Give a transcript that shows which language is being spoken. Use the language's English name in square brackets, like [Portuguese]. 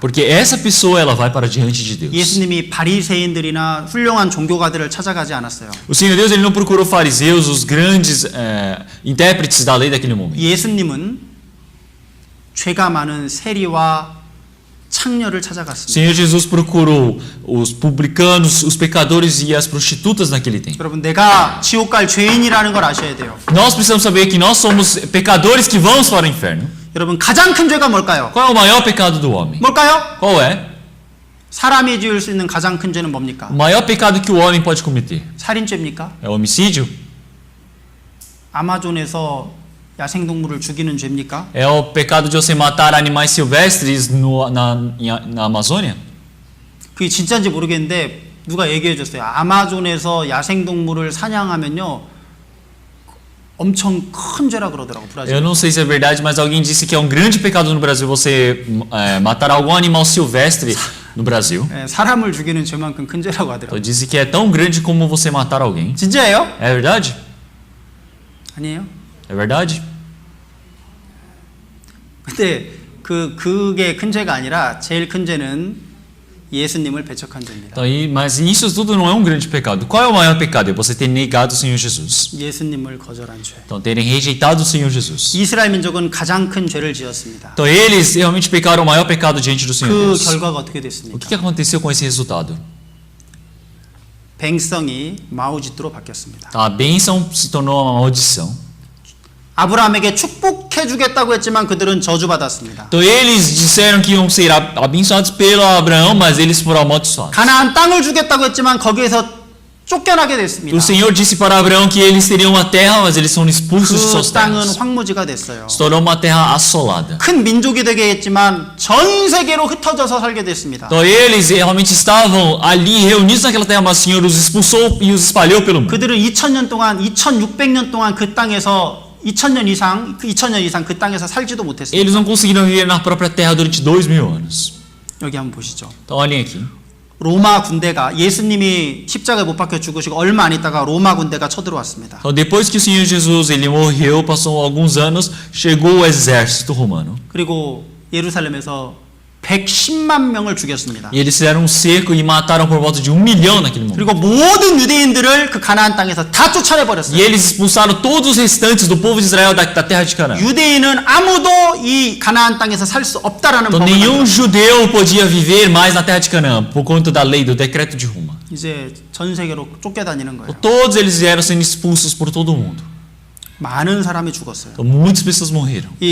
[Portuguese] Porque essa pessoa ela vai para diante de Deus. [Korean] 예수님이 바리새인들이나 훌륭한 종교가들을 찾아가지 않았어요. [Portuguese] O Senhor Deus ele não procurou fariseus, os grandes intérpretes da lei daquele momento. [Korean] 예수님은 죄가 많은 세리와 창녀를 [Portuguese] O [Korean] 찾아갔습니다. [Portuguese] Senhor Jesus procurou os publicanos, os pecadores e as prostitutas naquele tempo. [Korean] 여러분 내가 지옥 갈 죄인이라는 걸 아셔야 돼요. [Portuguese] Nós precisamos saber que nós somos pecadores que vamos para o inferno. [Korean] 여러분 가장 큰 죄가 뭘까요? [Portuguese] Qual é o maior pecado do homem? [Korean] 뭘까요? [Portuguese] Qual é? [Korean] 사람이 지을 수 있는 가장 큰 죄는 뭡니까? [Portuguese] O maior pecado que o homem pode cometer [Korean] 살인죄입니까? [Portuguese] é o homicídio? [Korean] 아마존에서 야생동물을 죽이는 죄입니까? [Portuguese] É o pecado de você matar animais silvestres na Amazônia? [Korean] 그게 진짜인지 모르겠는데 누가 얘기해 줬어요. 아마존에서 야생동물을 사냥하면요 엄청 큰 죄라 그러더라고 브라질. [Portuguese] Eu não sei se é verdade, mas alguém disse que é um grande pecado no Brasil você matar algum animal silvestre no Brasil. [Korean] 예, 사람을 죽이는 죄만큼 큰 죄라고 [Portuguese] Então [Korean] 하더라고. [Portuguese] disse que é tão grande como você matar alguém. [Korean] 진짜예요? [Portuguese] É verdade? [Korean] 아니에요? [Portuguese] É verdade? [Korean] 근데 그게 큰 죄가 아니라 제일 큰 죄는 예수님을 배척한 죄입니다. [Portuguese] Então, mas isso tudo não é um grande pecado. Qual é o maior pecado? É você ter negado o Senhor Jesus. [Korean] 예수님을 거절한 죄. [Portuguese] Então, terem rejeitado o Senhor Jesus. [Korean] 이스라엘 민족은 가장 큰 죄를 지었습니다. [Portuguese] Então, eles realmente pecaram o maior pecado diante do Senhor [Korean] 그 [Portuguese] Deus. [Korean] 결과가 어떻게 [Portuguese] O [Korean] 됐습니까? [Portuguese] que aconteceu com esse resultado? [Korean] 뱅성이 마오짓도로 바뀌었습니다. [Portuguese] A bênção se tornou uma maldição. [Korean] 아브라함에게 축복해 주겠다고 했지만 그들은 저주받았습니다. [Portuguese] Então, eles disseram que iam ser abençoados pelo Abraão, mas eles foram amaldiçoados. [Korean] 가나안 땅을 주겠다고 했지만 거기에서 쫓겨나게 됐습니다. [Portuguese] O Senhor disse para Abraão que eles teriam uma terra, mas eles foram expulsos de suas [Korean] 그 땅은 [Portuguese] terras. [Korean] 황무지가 됐어요. [Portuguese] Se tornou uma terra assolada. [Korean] 큰 민족이 되게 했지만 전 세계로 흩어져서 살게 됐습니다. [Portuguese] Então eles realmente estavam ali reunidos naquela terra, mas o Senhor os expulsou e os espalhou pelo mundo. [Korean] 그들은 2000년 동안 2600년 동안 그 땅에서 2000년 이상 그 땅에서 살지도 못했습니다. [Portuguese] Eles não conseguiram viver na própria terra durante 2000 anos. [Korean] 여기 한번 보시죠. [Portuguese] Então olhem aqui. [Korean] 로마 군대가 예수님이 십자가에 못 박혀 죽으시고 얼마 안 있다가 로마 군대가 쳐들어왔습니다. [Portuguese] Então depois que o Senhor Jesus ele morreu, passou alguns anos, chegou o exército romano. [Korean] 그리고 예루살렘에서 110만 명을 죽였습니다. [Portuguese] E eles fizeram um cerco e mataram por volta de 1 milhão naquele momento. [Korean] 그리고 모든 유대인들을 그 가나안 땅에서 다 쫓아내 [Portuguese] E [Korean] 버렸어요. [Portuguese] eles expulsaram todos os restantes do povo de Israel da terra de Canaã. [Korean] 유대인은 아무도 이 가나안 땅에서 살 수 없다라는 [Portuguese] Então [Korean] 법을 [Portuguese] nenhum [Korean] 만들었어요. [Portuguese] judeu podia viver mais na terra de Canaã por conta da lei do decreto de Roma. [Korean] 이제 전 세계로 쫓겨다니는 거예요. [Portuguese] Então, todos eles vieram sendo expulsos por todo o mundo. [Korean] 많은 사람이 죽었어요. [Portuguese] Então muitas pessoas morreram.